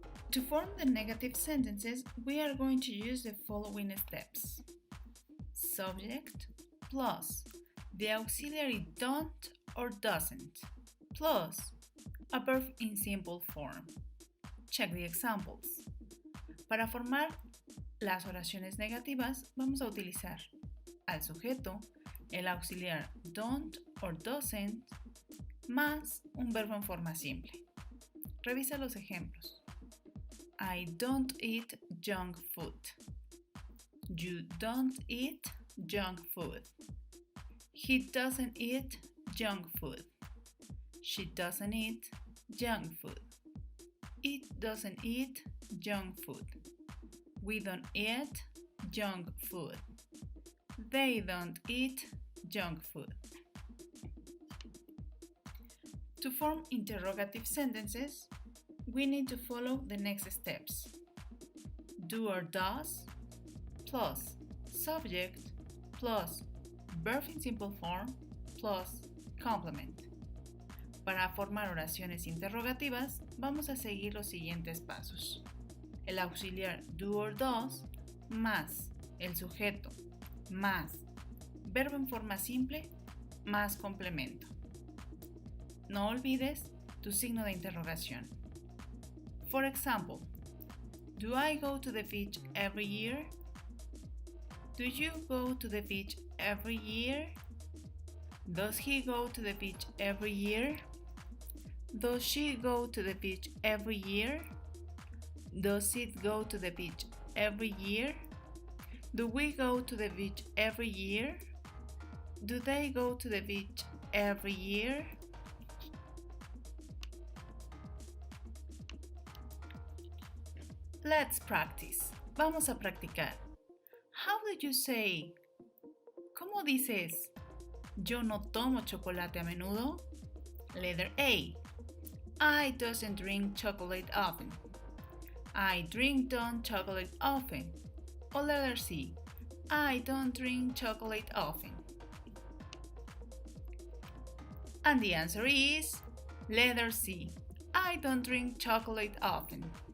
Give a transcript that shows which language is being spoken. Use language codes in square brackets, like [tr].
[en] To form the negative sentences, we are going to use the following steps. Subject plus the auxiliary don't or doesn't plus a verb in simple form. Check the examples. [es] Para formar las oraciones negativas vamos a utilizar al sujeto, el auxiliar don't or doesn't, más un verbo en forma simple. Revisa los ejemplos. [en] I don't eat junk food. You don't eat junk food. He doesn't eat junk food. She doesn't eat junk food. It doesn't eat junk food. We don't eat junk food. They don't eat junk food. To form interrogative sentences, we need to follow the next steps. Do or does plus subject plus verb in simple form plus complement. [es] Para formar oraciones interrogativas, vamos a seguir los siguientes pasos. El auxiliar do or does más el sujeto más verbo en forma simple más complemento. No olvides tu signo de interrogación. [en] For example, do I go to the beach every year? Do you go to the beach every year? Does he go to the beach every year? Does she go to the beach every year? Does it go to the beach every year? Do we go to the beach every year? Do they go to the beach every year? Let's practice. [es] Vamos a practicar. [en] How do you say? [es] ¿Cómo dices? Yo no tomo chocolate a menudo. [en] Letter A. I doesn't drink chocolate often. I don't chocolate often. Or letter C. I don't drink chocolate often. And the answer is letter C. I don't drink chocolate often.